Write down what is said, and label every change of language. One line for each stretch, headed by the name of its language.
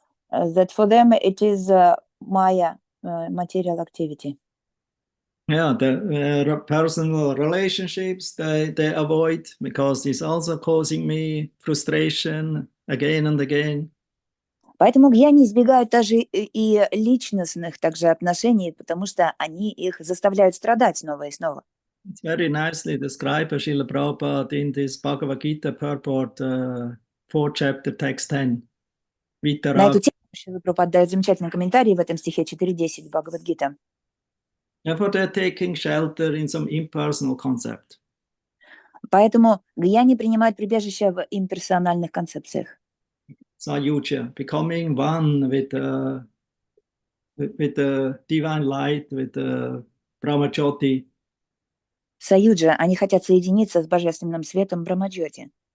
English: That for them it is Maya, material activity. Yeah, the personal relationships they avoid because it's also causing me frustration again and again.
Russian: Поэтому гьяни избегают даже и личностных также отношений, потому что они их заставляют страдать снова и снова.
English: It's very nicely described by Srila Prabhupada in this Bhagavad Gita purport, 4th chapter, text 10.
Russian: На эту тему Шрила Прабхупада дает замечательный комментарий в этом стихе 4.10 Бхагавад-гита.
English: Therefore, they're taking shelter in some impersonal concept.
Russian: Поэтому гьяни принимают прибежище в имперсональных концепциях.
English: Sayuja, becoming one with the divine light, with the Brahmajyoti.
Russian: Саюджа, они хотят соединиться с божественным светом Брамаджоти.